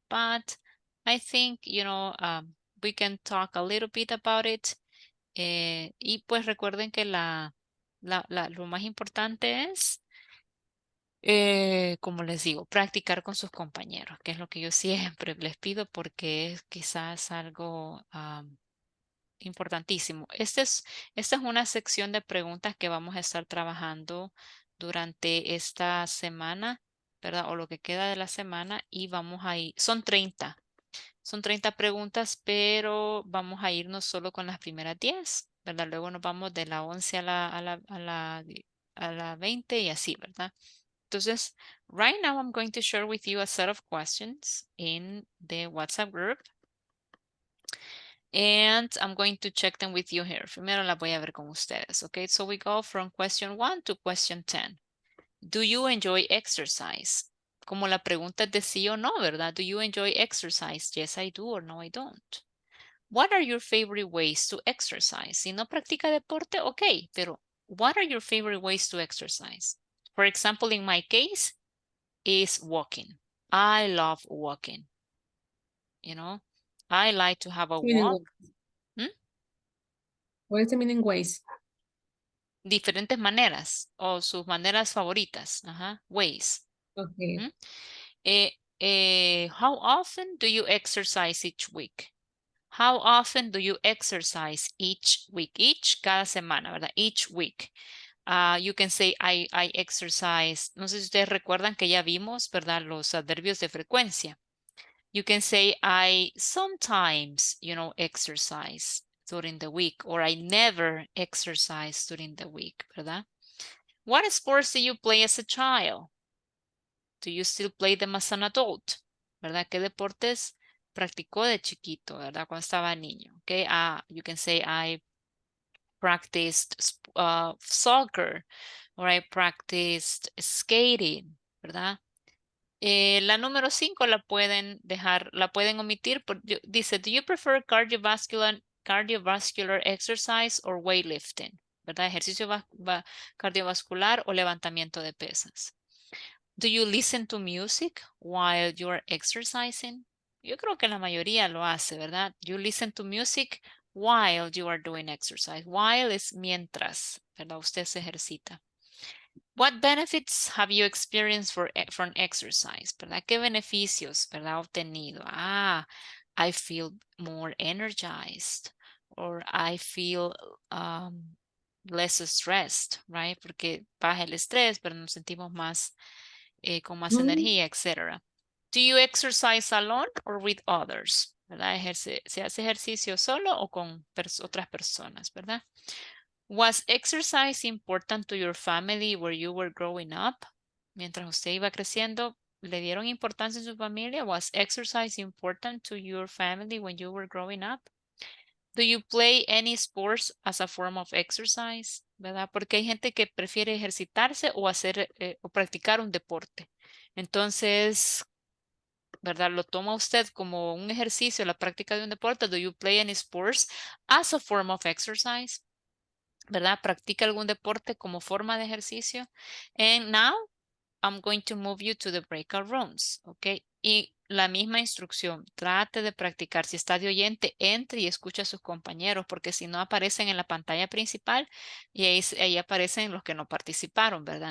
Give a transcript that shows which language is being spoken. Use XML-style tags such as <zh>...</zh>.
<en>But I think, we can talk a little bit about it.</en> <es>Y pues recuerden que lo más importante es, como les digo, practicar con sus compañeros, que es lo que yo siempre les pido porque es quizás algo importantísimo. Esta es una sección de preguntas que vamos a estar trabajando durante esta semana, ¿verdad? O lo que queda de la semana y vamos a ir, son 30 preguntas, pero vamos a irnos solo con las primeras 10, ¿verdad? Luego nos vamos de la 11 a la 20 y así, ¿verdad?</es> <en>Entonces, right now I'm going to share with you a set of questions in the WhatsApp group. And I'm going to check them with you here.</en> <es>Primero la voy a ver con ustedes, okay?</es> <en>So we go from question 1 to question 10. Do you enjoy exercise?</en> <es>Como la pregunta es de sí o no, ¿verdad?</es> <en>Do you enjoy exercise? Yes, I do, or no, I don't. What are your favorite ways to exercise?</en> <es>Si no practica deporte, okay, pero</es> <en>what are your favorite ways to exercise? For example, in my case, is walking. I love walking. I like to have a walk. What is the meaning ways?</en> <es>Diferentes maneras o sus maneras favoritas. Ajá, ways.</es> <en>Okay. How often do you exercise each week? How often do you exercise each week? Each,</en> <es>cada semana, ¿verdad?</es> <en>Each week. You can say I exercise.</en> <es>No sé si ustedes recuerdan que ya vimos, ¿verdad? Los adverbios de frecuencia.</es> <en>You can say I sometimes, exercise during the week, or I never exercise during the week, ¿verdad? What sports do you play as a child? Do you still play them as an adult?</en> <es>¿Verdad? ¿Qué deportes practicó de chiquito, verdad? Cuando estaba niño, okay?</es> <en>You can say I practiced soccer, or I practiced skating, ¿verdad?</en> <es>La número 5 la pueden dejar, la pueden omitir.</es> <en>Dice, do you prefer cardiovascular exercise or weightlifting?</en> <es>¿Verdad? Ejercicio cardiovascular o levantamiento de pesas.</es> <en>Do you listen to music while you're exercising?</en> <es>Yo creo que la mayoría lo hace, ¿verdad?</es> <en>You listen to music while you are doing exercise.</en> <es>While es mientras, ¿verdad? Usted se ejercita.</es> <en>What benefits have you experienced from exercise?</en> <es>¿Verdad? ¿Qué beneficios, verdad, obtenido?</es> <en>I feel more energized, or I feel less stressed, right?</en> <es>Porque baja el estrés, pero nos sentimos más con más energía, etc.</es> <en>Do you exercise alone or with others?</en> <es>¿Verdad? ¿Se hace ejercicio solo o con otras personas, verdad?</es> <en>Was exercise important to your family where you were growing up?</en> <es>Mientras usted iba creciendo, ¿le dieron importancia en su familia?</es> <en>Was exercise important to your family when you were growing up? Do you play any sports as a form of exercise?</en> <es>¿Verdad? Porque hay gente que prefiere ejercitarse o hacer o practicar un deporte. Entonces, ¿verdad? ¿Lo toma usted como un ejercicio, la práctica de un deporte?</es> <en>Do you play any sports as a form of exercise?</en> <es>¿Verdad? ¿Practica algún deporte como forma de ejercicio?</es> <en>And now, I'm going to move you to the breakout rooms, ¿ok?</en> <es>Y la misma instrucción, trate de practicar. Si está de oyente, entre y escucha a sus compañeros, porque si no aparecen en la pantalla principal y ahí aparecen los que no participaron, ¿verdad?</es>